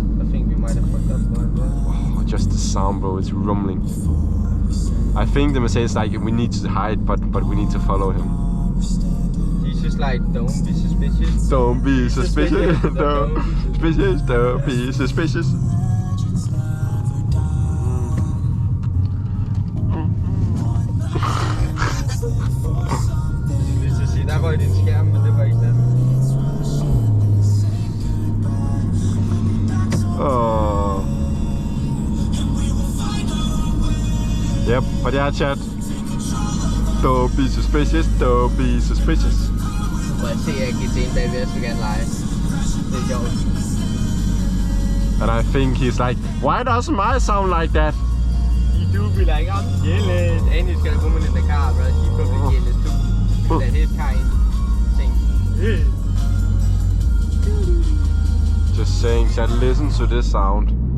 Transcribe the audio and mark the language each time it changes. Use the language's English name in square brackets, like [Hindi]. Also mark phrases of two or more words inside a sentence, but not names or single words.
[English] I think we might have fucked up going back. Oh, just the sound, bro. It's rumbling. I think the Mercedes like we need to hide, but we need to follow him. He's just like, don't be suspicious. Don't be suspicious. Don't be suspicious. [Danish] Der røg din skærm, men det var ikke den. [English] Oh. Yep, but yeah, chat. Don't be suspicious, don't be suspicious. [Danish] Prøv at se, at GTE'en bagved, jeg vil gerne lege. Det er sjovt. [English] And I think he's like, why doesn't my sound like that? He do be like, I'm jealous. And he's got a woman in the car, bro. He probably jealous too. That his car ain't sing. Just saying, chat, listen to this sound.